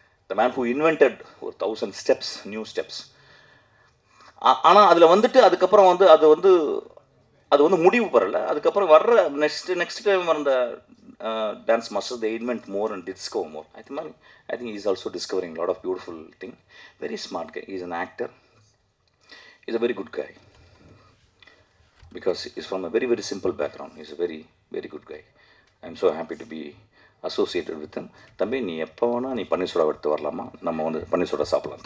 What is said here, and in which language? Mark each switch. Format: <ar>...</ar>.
<en>the man who invented</en> <ta>ஒரு 1000</ta> <en>Steps, new steps.</en> <ta>ஆனால் அதில் வந்துட்டு அதுக்கப்புறம் வந்து அது வந்து முடிவு பெறலை. அதுக்கப்புறம் வர்ற நெக்ஸ்ட் டைம் வந்த</ta> <en>dance masters, they invent more and discover more. I think he's also discovering a lot of beautiful thing. Very smart guy. He's an actor. He's a very good guy because he's from a very very simple background. He's a very very good guy. I'm so happy to be associated with him.</en> <ta>தம்பி நீ எப்போ வேணால் நீ பன்னீர் soda எடுத்து வரலாமா, நம்ம வந்து பன்னீர் soda சாப்பிடலாம்.</ta>